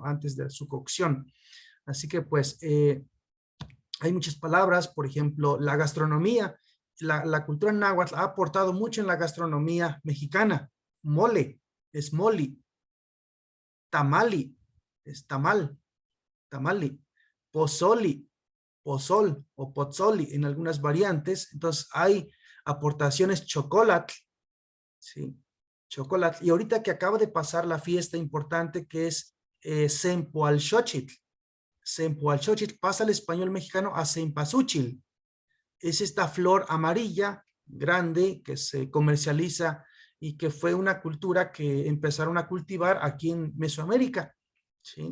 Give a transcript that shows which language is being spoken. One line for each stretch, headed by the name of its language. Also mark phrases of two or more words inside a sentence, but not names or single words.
Spanish: Antes de su cocción. Así que pues hay muchas palabras, por ejemplo, la gastronomía. La cultura náhuatl ha aportado mucho en la gastronomía mexicana. Mole es moli. Tamali es tamal, tamali. Pozoli, pozol o pozzoli en algunas variantes. Entonces hay aportaciones chocolate, ¿sí? Chocolate. Y ahorita que acaba de pasar la fiesta importante que es Cempoalxochitl. Cempoalxochitl pasa al español mexicano a cempasúchil. Es esta flor amarilla grande que se comercializa y que fue una cultura que empezaron a cultivar aquí en Mesoamérica, ¿sí?